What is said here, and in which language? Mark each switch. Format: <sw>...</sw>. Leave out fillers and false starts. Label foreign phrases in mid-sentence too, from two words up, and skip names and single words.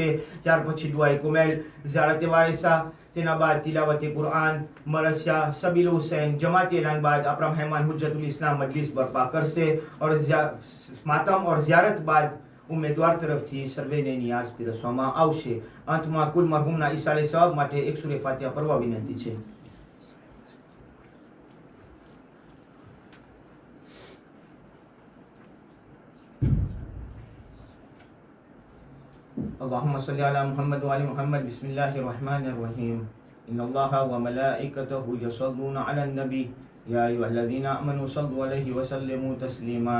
<gu>ત્યાર પછી દુઆએ કુમેલ, ઝિયારત વારિસા, તેના બાદ તિલાવત કુરઆન, મરસિયા, સબીલ હુસૈન, જમાતી એલાન બાદ આપણા મહેમાન</gu> <ar>حجة الإسلام</ar> <gu>મજલિસ બરપા કરશે और માતમ और ઝિયારત બાદ ઉમેદવાર તરફથી સર્વેને નિયાઝ પીરસવામાં આવશે. અંતમાં કુલ મરહુમના ઈસાલે સવાબ માટે એક સૂરે ફાતિહા પઢવા વિનંતી છે.</gu> <ar>اللهم صل على محمد وعلى محمد. بسم الله الرحمن الرحيم. إن الله وملائكته يصلون على النبي يا أيها الذين آمنوا صلوا عليه وسلموا تسليما.</ar>